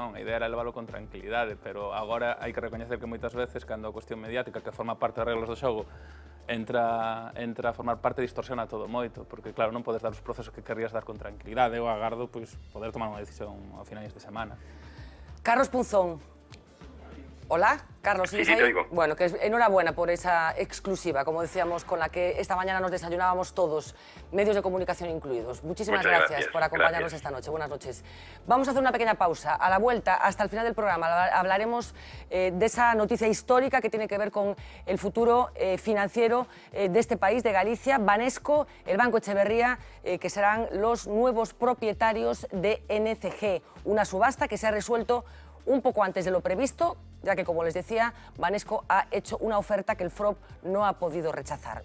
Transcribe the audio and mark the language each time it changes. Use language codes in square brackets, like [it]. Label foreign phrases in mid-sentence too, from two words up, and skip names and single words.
[gl] A idea era leválo con tranquilidade, pero agora hai que recoñecer que moitas veces, cando a cuestión mediática, que forma parte das reglas do xogo, entra a formar parte, distorsiona todo moito, porque, claro, non podes dar os procesos que querrías dar con tranquilidade. Eu agardo poder tomar unha decisión ao finais de semana. [es] Carlos Punzón. Hola, Carlos, ¿sigues ahí? Sí, te oigo. Bueno, que enhorabuena por esa exclusiva, como decíamos, con la que esta mañana nos desayunábamos todos, medios de comunicación incluidos. Muchísimas gracias por acompañarnos esta noche. Buenas noches. Vamos a hacer una pequeña pausa. A la vuelta, hasta el final del programa, hablaremos de esa noticia histórica que tiene que ver con el futuro financiero de este país, de Galicia, Banesco, el Banco Echeverría, que serán los nuevos propietarios de NCG, una subasta que se ha resuelto un poco antes de lo previsto, ya que, como les decía, Banesco ha hecho una oferta que el FROB no ha podido rechazar.